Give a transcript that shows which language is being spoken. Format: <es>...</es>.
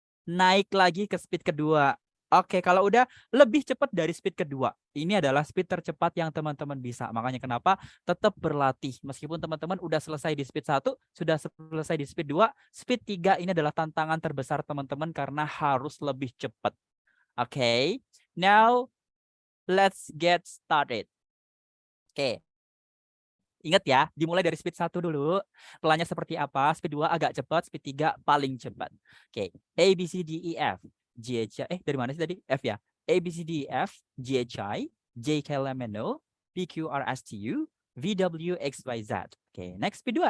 <id>Naik lagi ke speed kedua. Oke, kalau udah lebih cepat dari speed kedua, ini adalah speed tercepat yang teman-teman bisa. Makanya kenapa tetap berlatih. Meskipun teman-teman udah selesai di speed 1, sudah selesai di speed 2, speed 3 ini adalah tantangan terbesar teman-teman karena harus lebih cepat.</id> <en>Oke, now let's get started.</en> <id>Oke. Ingat ya, dimulai dari speed 1 dulu. Pelannya seperti apa? Speed 2 agak cepat, speed 3 paling cepat.</id> <en>Oke, A, B, C, D, E, F, G, H, I.</en> <id>Dari mana sih tadi? F ya.</id> <en>A, B, C, D, E, F, G, H, I, J, K, L, M, N, O, P, Q, R, S, T, U, V, W, X, Y, Z. Oke, next speed 2.</en>